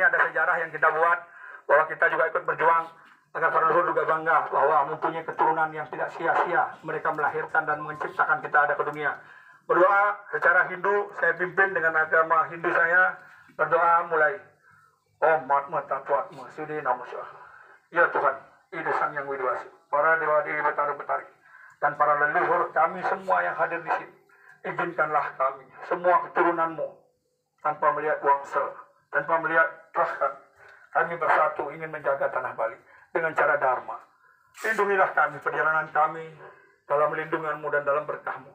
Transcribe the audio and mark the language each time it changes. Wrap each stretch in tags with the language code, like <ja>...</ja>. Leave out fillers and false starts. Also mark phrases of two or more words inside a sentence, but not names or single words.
<id>Ada sejarah yang kita buat bahwa kita juga ikut berjuang agar para leluhur juga bangga bahwa mempunyai keturunan yang tidak sia-sia mereka melahirkan dan menciptakan kita ada ke dunia. Berdoa secara Hindu, saya pimpin dengan agama Hindu saya. Berdoa mulai.</id> <sa>Om Matma Tatwatma Sudi Namusa.</sa> <id>Ya Tuhan, Ida Sang Yang Widwasi, para dewa-dewi betari-betari, dan para leluhur kami semua yang hadir di sini. Izinkanlah kami, semua keturunanmu, tanpa melihat wangsa, tanpa melihat rahmat, kami bersatu ingin menjaga tanah Bali dengan cara dharma. Lindungilah kami, perjalanan kami dalam lindunganmu dan dalam berkahmu.</id>